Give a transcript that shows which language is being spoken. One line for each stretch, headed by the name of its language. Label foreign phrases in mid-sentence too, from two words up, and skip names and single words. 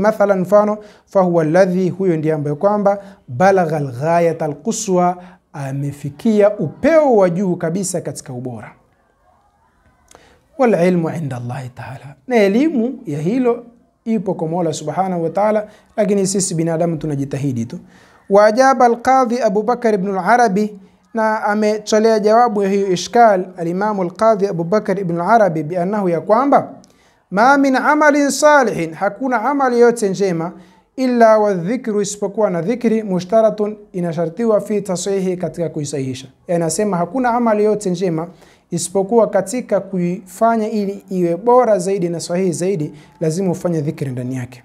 Swahili: Mathalan, mfano,
Arabic: فهو الذي,
Swahili: huyo ndiye ambaye kwamba
Arabic: بلغ الغاية القصوى,
Swahili: amefikia upeo wa juu kabisa katika ubora.
Arabic: والعلم عند الله تعالى,
Swahili: na elimu ya hilo ipo kwa Mola
Arabic: سبحانه وتعالى,
Swahili: lakini sisi binadamu tunajitahidi tu.
Arabic: وأجاب القاضي أبو بكر بن العربي,
Swahili: na ametolea jawabu ya hiyo ishkal al-Imam al-Qadhi Abu Bakr ibn al-Arabi
Arabic: بأنه,
Swahili: ya kwamba
Arabic: ما من عمل صالح,
Swahili: hakuna amali yote njema,
Arabic: إلا والذكر,
Swahili: isipokuwa na dhikri, mushtaratun, inashartiwa,
Arabic: في تصحيحه,
Swahili: katika kuisahihisha. Yani anasema hakuna amali yote njema isipokuwa katika kuifanya ili iwe bora zaidi na sahihi zaidi, lazima ufanye dhikri ndani yake.